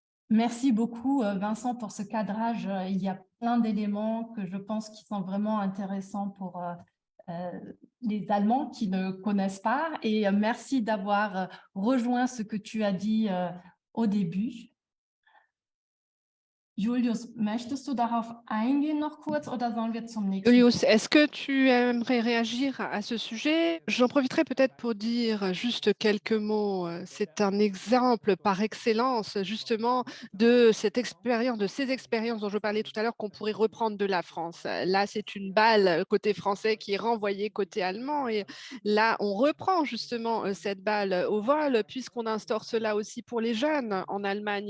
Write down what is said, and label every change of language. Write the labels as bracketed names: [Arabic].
[French] Merci beaucoup, Vincent, pour ce cadrage. Il y a plein d'éléments que je pense qui sont vraiment intéressants pour les Allemands qui ne connaissent pas. Et merci d'avoir rejoint ce que tu as dit au début. [German] Julius, möchtest du darauf eingehen noch kurz oder sollen wir zum nächsten? [French] Julius, est-ce que tu aimerais réagir à ce sujet? J'en profiterai peut-être pour dire juste quelques mots. C'est un exemple par excellence justement de cette expérience, de ces expériences dont je parlais tout à l'heure qu'on pourrait reprendre de la France. Là, c'est une balle côté français qui est renvoyée côté allemand et là, on reprend justement cette balle au vol puisqu'on instaure cela aussi pour les jeunes en Allemagne.